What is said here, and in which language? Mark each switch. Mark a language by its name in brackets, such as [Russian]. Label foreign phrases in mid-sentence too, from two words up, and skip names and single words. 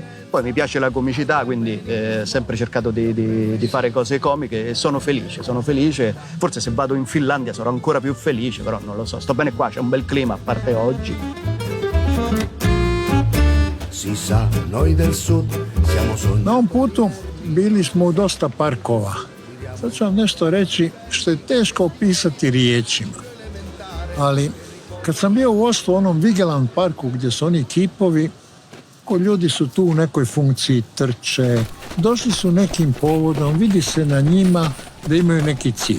[Italian] Poi mi piace la comicità, quindi ho sempre cercato di fare cose comiche e sono felice. Forse se vado in Finlandia sarò ancora più felice, però non lo so, sto bene qua, c'è un bel clima a parte oggi. Si sa, noi del sud siamo sognati. [Croatian] Na ovom putu bili smo u dosta parkova. Sad ću vam nešto reći što je teško opisati riječima. Ali kad sam bio u Oslu, u onom Vigeland parku gdje su oni kipovi, ljudi su tu u nekoj funkciji, trče, došli su nekim povodom, vidi se na njima da imaju neki cilj.